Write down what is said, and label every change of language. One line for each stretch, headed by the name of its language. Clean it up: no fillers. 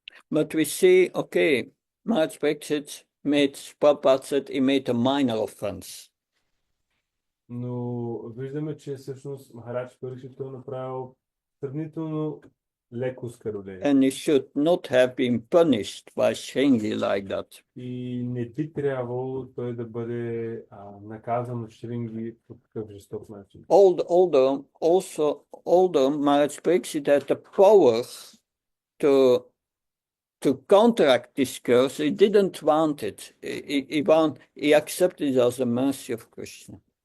English: But we see, okay, Maharaj Pariksit Prabhupada said he made a minor offense.
Bulgarian: Но виждаме, че всъщност Махарадж Парикшит е направил сравнително леко оскърбление.
English: And he should not have been punished by Shringi like that.
Bulgarian: И не би трябвало той да бъде наказан от Шринги по такъв жесток начин.
English: Although Maharaj Pariksit had the power to counteract this curse, he didn't want it. He accepted it as a mercy of Krishna.